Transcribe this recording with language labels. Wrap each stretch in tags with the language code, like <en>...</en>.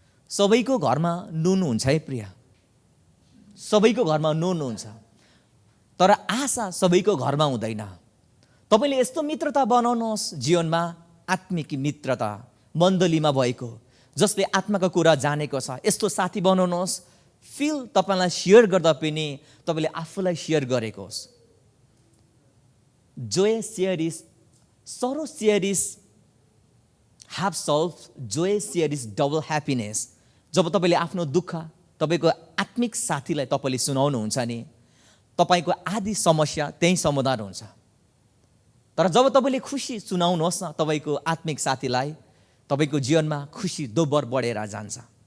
<ne>सबैको घरमा नुन हुन्छ है प्रिय, सबैको घरमा नुन हुन्छ, तर आशा सबैको घरमा हुँदैन। तपाईँले यस्तो मित्रता बनाउनुहोस् जीवनमा, आत्मिक मित्रता मण्डलीमा भएको, जसले आत्माको कुरा जानेको छ, यस्तो साथी बनाउनुहोस्। फिल तपाईँलाई सेयर गर्दा पनि तपाईँले आफूलाई सेयर गरेको होस्।</ne> <en>Joy share is sorrow share is half solved, joy share is double happiness.</en> <ne>जब तपाईँले आफ्नो दुःख तपाईँको आत्मिक साथीलाई तपाईँले सुनाउनुहुन्छ नि, तपाईँको आधी समस्या त्यही समाधान हुन्छ। तर जब तपाईँले खुसी सुनाउनुहोस् न तपाईँको आत्मिक साथीलाई, तपाईँको जीवनमा खुसी दोब्बर बढेर जान्छ।</ne>